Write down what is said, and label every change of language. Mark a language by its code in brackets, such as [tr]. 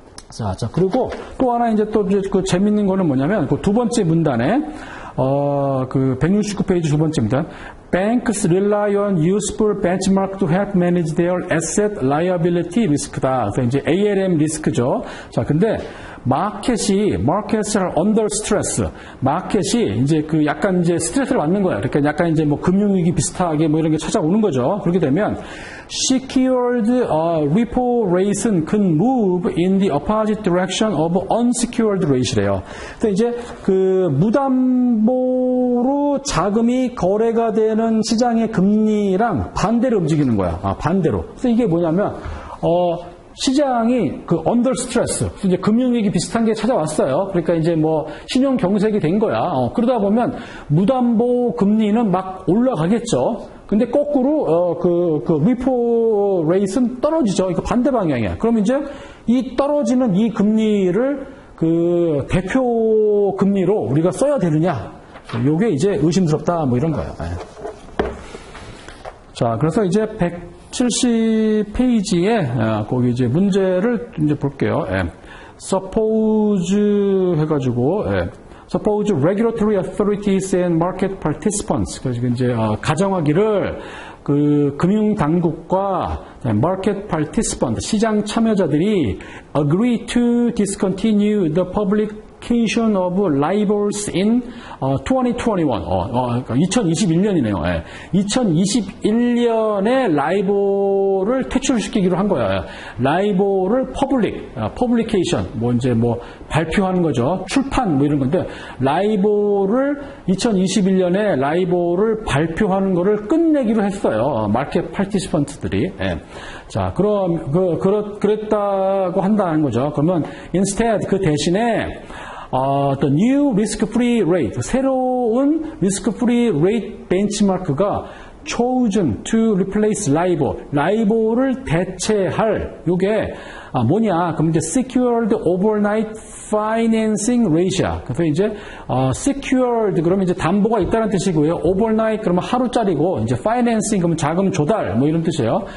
[ko] 자, 그리고 또 하나 이제 또 그 재밌는 거는 뭐냐면 그 두 번째 문단에 그 169페이지 두 번째 문단. [en] Banks rely on useful benchmark to help manage their asset liability risk다. [ko] 그래서 이제 ALM 리스크죠. 자, 근데 [en] market's under stress. [ko] 마켓이 이제 그 약간 이제 스트레스를 받는 거야. 그러니까 약간 이제 뭐 금융위기 비슷하게 뭐 이런 게 찾아오는 거죠. 그렇게 되면 [en] secured repo rate은 can move in the opposite direction of unsecured rate래요. [ko] 그래서 이제 그 무담보로 자금이 거래가 되는 시장의 금리랑 반대로 움직이는 거야. 반대로. 그래서 이게 뭐냐면 시장이 그 언더 스트레스, 이제 금융위기 비슷한 게 찾아왔어요. 그러니까 이제 뭐 신용 경색이 된 거야. 그러다 보면 무담보 금리는 막 올라가겠죠. 근데 거꾸로 그 리포 레이트는 떨어지죠. 이거 반대 방향이야. 그럼 이제 이 떨어지는 이 금리를 그 대표 금리로 우리가 써야 되느냐? 요게 이제 의심스럽다. 뭐 이런 거예요. 자, 그래서 이제 170페이지에 거기 이제 문제를 이제 볼게요. [en] Suppose [ko] 해가지고 [en] Suppose regulatory authorities and market participants. [ko] 그래서 이제 가정하기를 그 금융 당국과 market participant 시장 참여자들이 [en] agree to discontinue the public publication of LIBORs in 2021. [ko] 그러니까 2021년이네요. 예. 2021년에 라이보를 퇴출시키기로 한 거예요. 라이보를 publication, 이제 발표하는 거죠. 출판, 이런 건데, 라이보를 2021년에 라이보를 발표하는 거를 끝내기로 했어요. 마켓 파티시펀트들이. 예. 자, 그럼, 그랬다고 한다는 거죠. [en] 그러면, instead, [ko] 그 대신에, [en] the new risk-free rate, 새로운 risk-free rate benchmark가 chosen to replace LIBOR, LIBOR를 대체할, [ko] 요게, 뭐냐, 그럼 이제 [en] secured overnight financing ratio. [ko] 그래서 이제, secured, 그러면 이제 담보가 있다는 뜻이고요. overnight, 그러면 하루짜리고, 이제 financing, 그러면 자금 조달, 이런 뜻이에요.